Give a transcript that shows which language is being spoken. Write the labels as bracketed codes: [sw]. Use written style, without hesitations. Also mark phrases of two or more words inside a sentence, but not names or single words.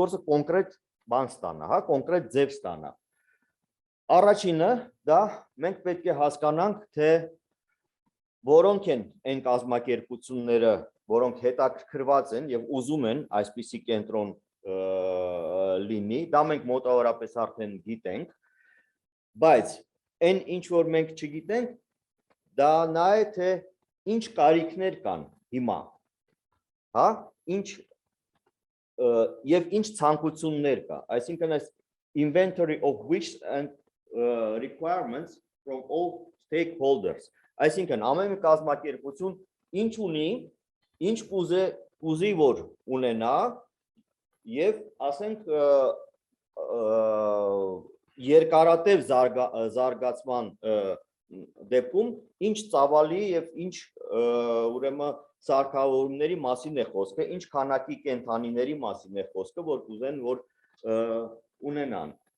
[hy] գործը կոնկրետ բան ստանա, հա, կոնկրետ ձև ստանա։ Առաջինը դա մենք պետք է հասկանանք, թե որոնք են այն կազմակերպությունները, որոնք հետաքրքրված են եւ ուզում են այսպիսի կենտրոն լինի, դա մենք մոտավորապես արդեն գիտենք, բայց այն ինչ որ մենք չգիտենք, դա նա է, թե ինչ կարիքներ կան հիմա, հա, եւ ինչ ցանկություններ կա, այսինքն այս [en] inventory of wishes and requirements from all stakeholders, [hy] այսինքն ամեն մի կազմակերպություն ինչ ունի, ինչ կուզի որ ունենա եւ ասենք երկարատև զարգացման դեպքում ինչ ծավալի եւ ինչ ուրեմն սարքավորումների մասին է խոսքը, ինչ քանակի կենթանիների մասին է խոսքը, որ կուզեն որ ունենան։